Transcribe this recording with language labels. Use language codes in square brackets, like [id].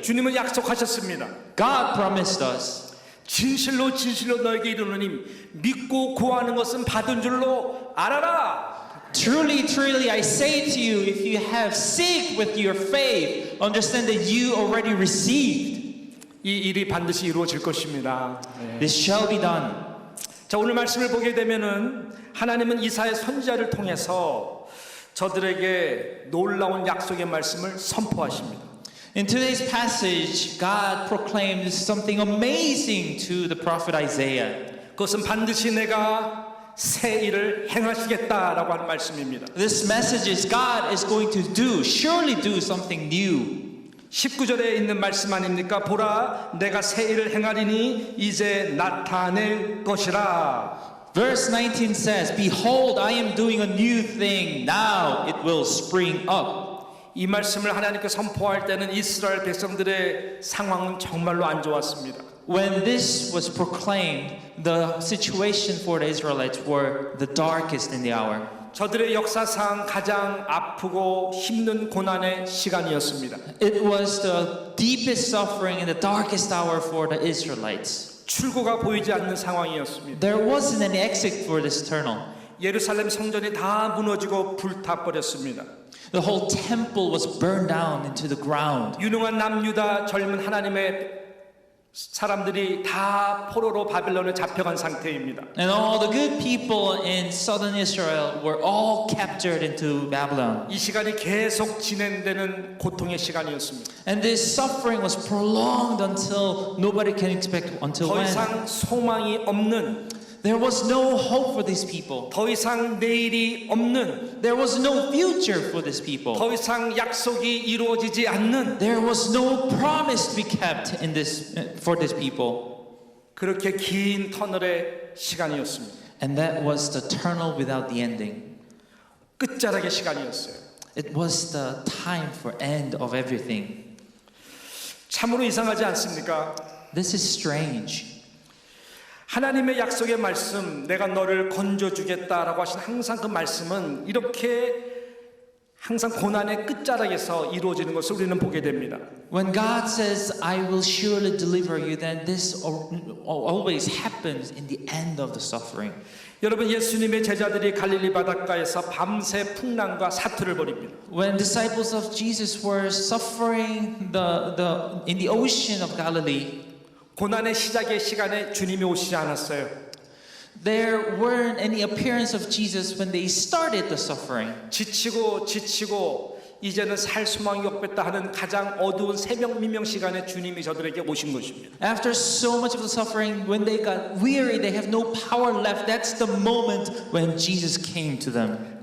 [ko] 주님은 약속하셨습니다. [en] God promised us. [ko] 진실로 진실로 너에게 이르노니 믿고 구하는 것은 받은 줄로 알아라. [en] Truly, truly, I say to you, if you have seek with your faith, understand that you already received. [ko] 이 일이 반드시 이루어질 것입니다. [en] This shall be done. [ko] 자, 오늘 말씀을 보게 되면은 하나님은 이사야 선지자를 통해서 저들에게 놀라운 약속의 말씀을 선포하십니다. [en] In today's passage, God proclaimed something amazing to the prophet Isaiah. [ko] 그것은 반드시 내가 새 일을 행하시겠다라고 하는 말씀입니다. [en] This message is God is going to surely do something new. [ko] 19절에 있는 말씀 아닙니까? 보라, 내가 새 일을 행하리니 이제 나타낼 것이라. [en] Verse 19 says, Behold, I am doing a new thing. Now it will spring up. [ko] 이 말씀을 하나님께 선포할 때는 이스라엘 백성들의 상황은 정말로 안 좋았습니다. [en] When this was proclaimed, the situation for the Israelites were the darkest in the hour. [ko] 저들의 역사상 가장 아프고 힘든 고난의 시간이었습니다. [en] It was the deepest suffering and the darkest hour for the Israelites. [ko] 출구가 보이지 않는 상황이었습니다. [en] There wasn't an exit for this tunnel. [ko] 예루살렘 성전이 다 무너지고 불타버렸습니다. [en] The whole temple was burned down into the ground. [ko] 유능한 남유다 젊은 하나님의 사람들이 다 포로로 바벨론에 잡혀간 상태입니다. [en] And all the good people in southern Israel were all captured into Babylon. [ko] 이 시간이 계속 진행되는 고통의 시간이었습니다. [en] And this suffering was prolonged until nobody can expect until [ko] 더 [en] when. [ko] 이상 소망이 없는, [en] There was no hope for these people. [ko] 더 이상 내일이 없는, [en] There was no future for these people. [ko] 더 이상 약속이 이루어지지 않는 [en] There was no promise to be kept in this for these people. [ko] 그렇게 긴 터널의 시간이었습니다. [en] And that was the tunnel without the ending. [ko] 끝자락의 시간이었어요. [en] It was the time for end of everything. [ko] 참으로 이상하지 않습니까? [en] This is strange. [ko] 하나님의 약속의 말씀, 내가 너를 건져주겠다라고 하신 항상 그 말씀은 이렇게 항상 고난의 끝자락에서 이루어지는 것을 우리는 보게 됩니다. [en] When God says, I will surely deliver you, then this always happens in the end of the suffering. [ko] 여러분, 예수님의 제자들이 갈릴리 바닷가에서 밤새 풍랑과 사투를 벌입니다. [en] When disciples of Jesus were suffering in the ocean of Galilee, [ko] 고난의 시작의 시간에 주님이 오시지 않았어요. [en] there weren't any appearance of Jesus when they started the suffering. [ko] 지치고 이제는 살 수망이 없겠다 하는 가장 어두운 새벽 미명 시간에 주님이 저들에게 오신 것입니다. [en] After so much of the suffering, when they got weary, they have no power left. That's the moment when Jesus came to them.